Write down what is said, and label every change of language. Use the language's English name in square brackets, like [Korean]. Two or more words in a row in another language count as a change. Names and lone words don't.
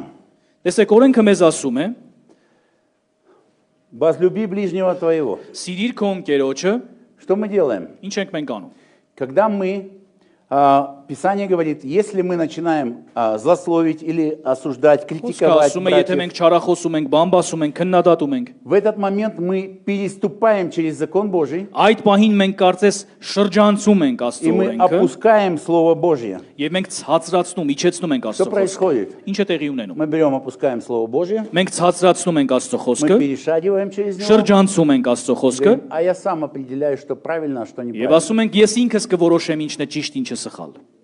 [Armenian] Տեսեք, օրենքը մեզ ասում է. [Russian] возлюби ближнего твоего. [Armenian] Սիրիր քո ընկերոջը, [Russian] Что мы делаем? [Armenian] ինչ ենք մենք անում։ [Russian] Когда мы, Писание говорит, если мы начинаем злословить или осуждать, [Armenian] Խոսքը [Russian] критиковать [Armenian] ասում է, եթե [Russian] братьев, [Armenian] մենք չարախոսում ենք, բամբասում ենք, քննադատում ենք, [Russian] в этот момент мы переступаем через закон Божий, [Armenian] այդ պահին մենք կարծես շրջանցում ենք [Russian] и [Armenian] Աստծո [Russian] мы [Armenian] օրենքը, [Russian] опускаем Слово Божье. [Armenian] եւ մենք ցածրացնում, իջեցնում ենք [Russian] Что [Armenian] Աստծո խոսքը։ [Russian] происходит? [Armenian] Ինչ է տեղի ունենում։ [Russian] Мы берем, опускаем Слово Божье, [Armenian] Մենք ցածրացնում ենք Աստծո [Russian] мы [Armenian] խոսքը, [Russian] перешагиваем через него, [Armenian] շրջանցում ենք Աստծո խոսքը, [Russian] говорим, а я сам определяю, что правильно, а что [Armenian] եւ [Russian] неправильно. [Armenian] ասում ենք, ես ինքս կորոշեմ ինչն է ճիշտ, ինչը սխալ։